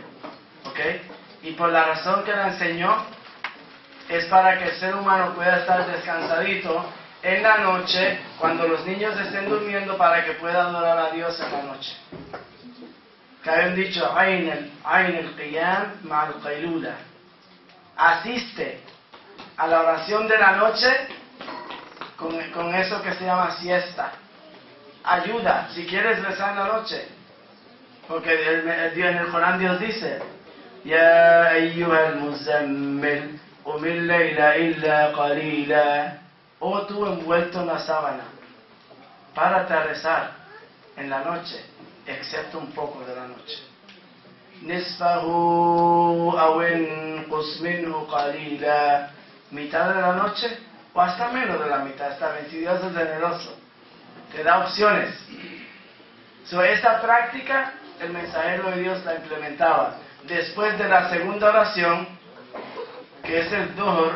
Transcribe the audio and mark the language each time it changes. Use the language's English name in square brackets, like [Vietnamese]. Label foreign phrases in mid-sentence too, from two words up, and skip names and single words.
[Spanish] ¿Ok? Y por la razón que la enseñó, es para que el ser humano pueda estar descansadito en la noche, cuando los niños estén durmiendo, para que pueda adorar a Dios en la noche. Que hay un dicho, [Arabic] عين القيام مع القيلولة. [Spanish] Asiste a la oración de la noche con eso que se llama siesta. Ayuda, si quieres rezar en la noche. Porque en el Corán Dios dice, [Arabic] يا أيها المزمل قم الليل إلا قليلا. [Spanish] Oh tú envuelto en la sábana, párate a rezar en la noche, excepto un poco de la noche. [Arabic] نصفه أو انقص منه قليلا. [Spanish] Mitad de la noche o hasta menos de la mitad. Está bien, si Dios es generoso, te da opciones. Esta práctica el mensajero de Dios la implementaba después de la segunda oración, que es el Dhuhr.